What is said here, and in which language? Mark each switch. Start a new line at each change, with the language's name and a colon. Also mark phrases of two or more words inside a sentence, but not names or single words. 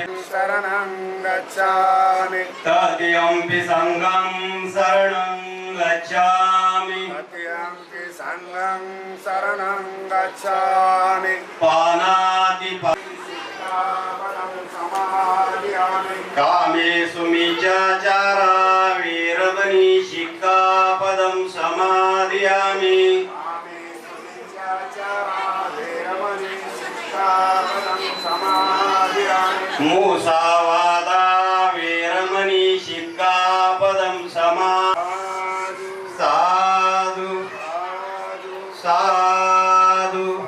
Pali: शरणं गच्छामि. तृतीयंपि संघं शरणं गच्छामि. तृतीयंपि संघं शरणं गच्छामि. पानातिपातं समाधियामि. कामेषु मिच्छाचारा वीरमणि शिक्खापदं समाधियामि. कामेषु मिथ्याचारा वेरमणि शिक्षापदं समाधियामि. मुसावादा वीरमणि शिक्खापदं साधु साधु.